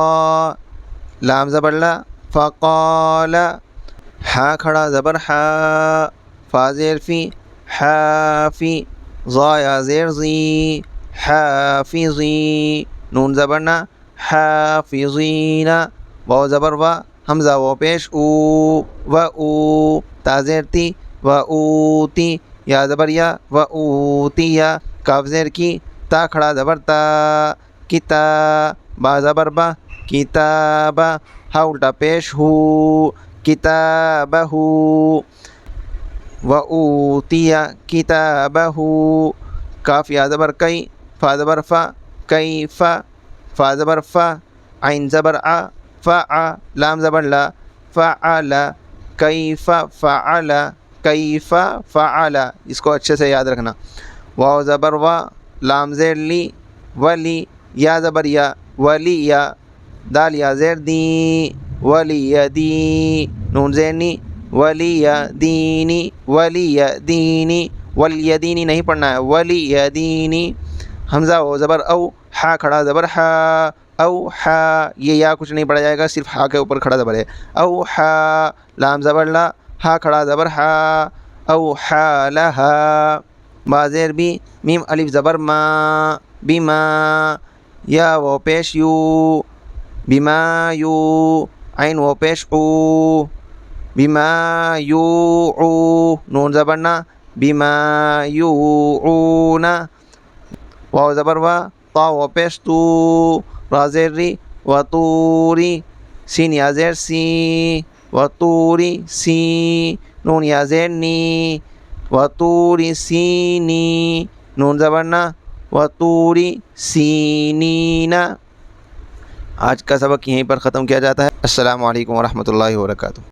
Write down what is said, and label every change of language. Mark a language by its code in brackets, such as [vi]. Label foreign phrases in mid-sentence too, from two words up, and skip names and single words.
[ur] لام زبر لا، فقال، ہا کھڑا زبر حا، فا زیر فی، حافی، ضا یا زیر زی، حافظی، نون زبر نا، حافظین، واو زبر وا، حمزہ واو پیش او، و او، تا زیر تی، و اوتی، یا زبر یا، و اوتیا، کاف زیر کی، تا کھڑا زبر تا، کتا، با زبر با، کتابا، ہا الٹا پیش ہو، کتابہ، و اوتیا کتابہ، کاف یا زبر کئی، فا زبر فا، کیف، فا زبر فا، عین زبر آ، فا، لام زبر لا، فعل، کیف فعل، کیف فعل، اس کو اچھے سے یاد رکھنا۔ واو زبر وا، لام زیر لی، ولی، یا زبر یا، ولی یا، دال یا زیر دی، ولی دی، نون زیر نی، ولی دینی، ولی دینی، ولی دینی نہیں پڑھنا ہے، ولی دینی، حمزہ او زبر او، ہا کھڑا زبر ہا، او ہا، یہ یا کچھ نہیں پڑھا جائے گا، صرف ہا کے اوپر کھڑا زبر ہے، او ہا، لام زبر لا، ہا کھڑا زبر ہا، او ہا لہا، با زیر بی، میم الف زبر ما، بما، یا وہ پیش یو، بما یو، عین وہ پیش او، بما یوعو، نون زبر نا، بما یوعون، واو زبر وا، طا و پیش تو، را زیر ری، و طوری، سین یا زیر سی، و طوری سی، نون یا زیر نی، و طوری سینی، نون زبر نا، و طوری سینین۔ آج کا سبق یہیں پر ختم کیا جاتا ہے۔ السلام علیکم ورحمۃ اللہ وبرکاتہ۔